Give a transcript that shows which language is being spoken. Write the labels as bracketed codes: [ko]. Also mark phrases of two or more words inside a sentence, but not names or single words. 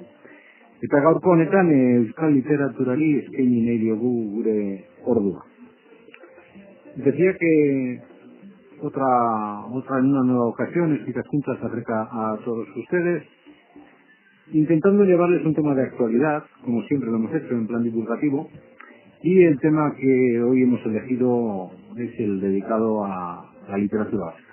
[eu] Eta gaurko honetan euskal literaturari eskaini nahi diogu gure ordua. [es] Decía que en una nueva ocasión Euskal Hizkuntza se acerca a todos ustedes, intentando llevarles un tema de actualidad, como siempre lo hemos hecho en plan divulgativo, y el tema que hoy hemos elegido es el dedicado a la literatura vasca.